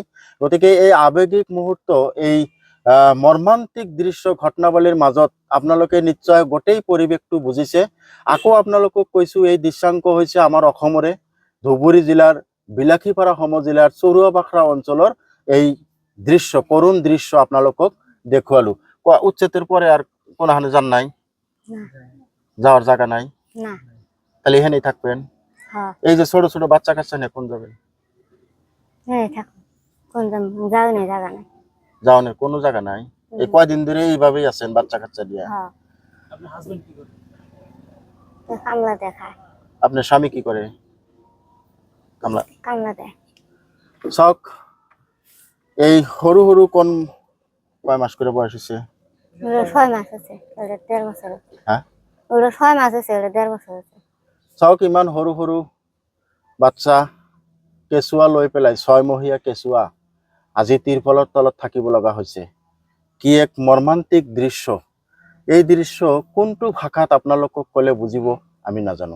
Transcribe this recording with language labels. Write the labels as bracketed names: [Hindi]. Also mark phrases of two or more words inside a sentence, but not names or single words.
[Assamese] গতিকে এই আৱেগিক মুহূৰ্ত, এই মৰ্মান্তিক দৃশ্য ঘটনাৱলীৰ মাজত আপোনালোকে নিশ্চয় গোটেই পৰিৱেশটো বুজিছে। আকৌ আপোনালোকক কৈছোঁ, এই দৃশ্যাংক হৈছে আমাৰ অসমৰে ধুবুৰী জিলাৰ বিলাসীপাৰা সমজিলাৰ চৰুৱাবাখৰা অঞ্চলৰ এই দৃশ্য, করুণ দৃশ্য আপনালোকক দেখুৱালো। [Bangla] উচ্ছেদের পরে আর কোনখানে যান নাই? যাওয়ার জায়গা নাই? না। তাহলে এখানেই থাকবেন? হ্যাঁ। এই যে ছোট ছোট বাচ্চা কাচ্চা নিয়ে কোন যাবেন? হ্যাঁ, থাকুন। কোন যাও না, জায়গা নাই। যাওয়ানোর কোনো জায়গা নাই? এই কয়দিন ধরে এইভাবেই আছেন বাচ্চা কাচ্চা নিয়ে? হ্যাঁ। আপনার হাজবেন্ড কি করে? কামলা দেখায়। আপনার স্বামী কি করে? কামলা কামলা দেয়। [Assamese] চাওক, এই সৰু সৰু [Bangla] কোন কয় মাস করে বয়স হয়েছে? 6 মাস আছে, 1.5 বছর। হ্যাঁ, 6 মাস আছে, 1.5 বছর আছে। [Assamese] চাওক, ইমান সৰু সৰু বাচ্চা কেঁচুৱা লৈ পেলাই, 6 মহীয়া কেঁচুৱা আজি তিৰফলৰ তলত থাকিব লগা হৈছে। কি এক মৰ্মান্তিক দৃশ্য। এই দৃশ্য কোনটো ভাষাত আপোনালোকক ক'লে বুজিব আমি নাজানো।